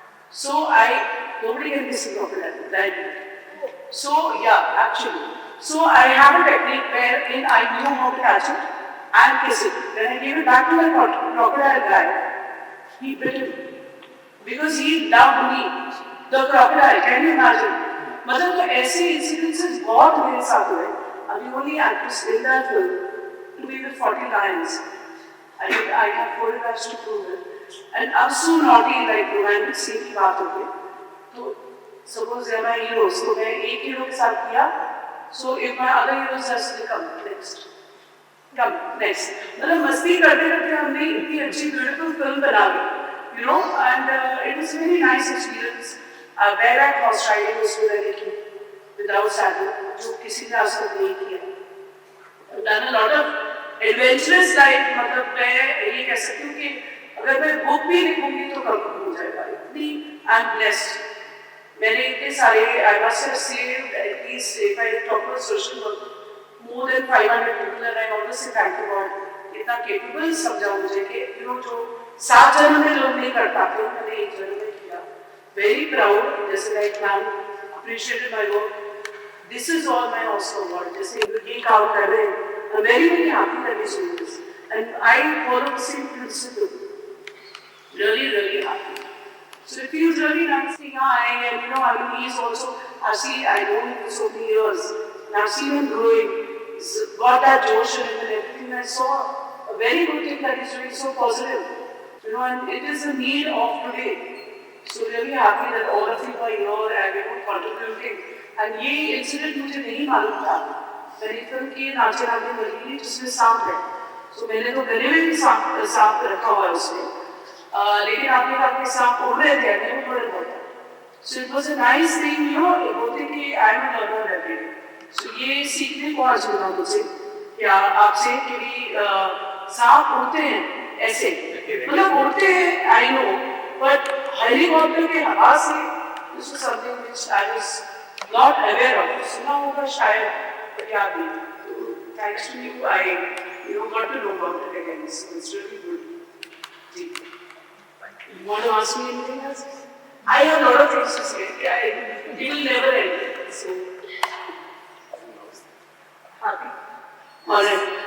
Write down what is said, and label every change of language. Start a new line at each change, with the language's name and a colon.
English: So nobody can kiss a crocodile, right? So yeah, actually. So I have a technique wherein I knew how to catch it and kiss it. When I gave it back to my crocodile guy, he bit it because he loved me. The crocodile, can you imagine?
Hindi: मतलब तो ऐसे incidences बहुत मेरे साथ हुए.
English: I'm the only actress in that film to be with 40 lions. I have photographs to prove it. And I'm so naughty, like romantic scene की बात होती है.
Hindi: तो
English: suppose they are my heroes,
Hindi: तो मैं एक hero के साथ किया.
English: So if my other heroes has to come next.
Hindi: मतलब मस्ती करते करते हमने इतनी अच्छी beautiful film बना ली.
English: You know, and it was a very nice experience. Where at horse riding was very key.
Hindi: Without saddle, जो किसी ने आज तक नहीं किया।
English: done a lot of adventurous life,
Hindi: मतलब मैं ये कह सकती हूँ कि अगर मैं बुक भी लिखूंगी तो कम हो जाएगा, इतनी
English: I am blessed.
Hindi: मैंने इतने सारे,
English: I must have saved at least, if I talk about social work, more than 500 people, and I always say thank you God,
Hindi: इतना केपेबल समझा मुझे कि यू नो जो 7 जन्म में लोग नहीं कर पाते, मैंने 1 जन्म में किया।
English: very proud, जैसे like ma'am appreciated my work, this is all my also award,
Hindi: जैसे ये काम कर रहे हैं,
English: I am very very happy that you do this and I follow the same principle, really happy. So it feels really nice seeing Aang, and you know, I mean, he's also, I know him for so many years, and I've seen him growing. He's got that Josh in him and everything. I saw a very good thing that he's doing, so positive. You know, and it is the need of today. So really happy that all of you are here and you know contributing.
Hindi: And ये incident मुझे नहीं मालूम था। मैंने film की नाचे नाचे बनी जिसमें सांप है। So मैंने तो गले में भी सांप रखा हुआ है उसमें। लेकिन आपने कहा कि सांप उड़ रहे थे, नहीं उड़ रहे थे।
English: So it was a nice thing, you know, बोलते कि I am a learner every day.
Hindi: So ये सीखने को आज मिला मुझे, क्या आपसे कि भी सांप उड़ते हैं ऐसे, मतलब उड़ते हैं, I know, but हेलीकॉप्टर के हवा से,
English: this was something which I was not aware of.
Hindi: सुना होगा शायद, but याद नहीं.
English: Thanks to you, I got to know about it again. So it's really good. You want to ask me anything else? I have a lot of things to say. It will never end. So, happy. All right.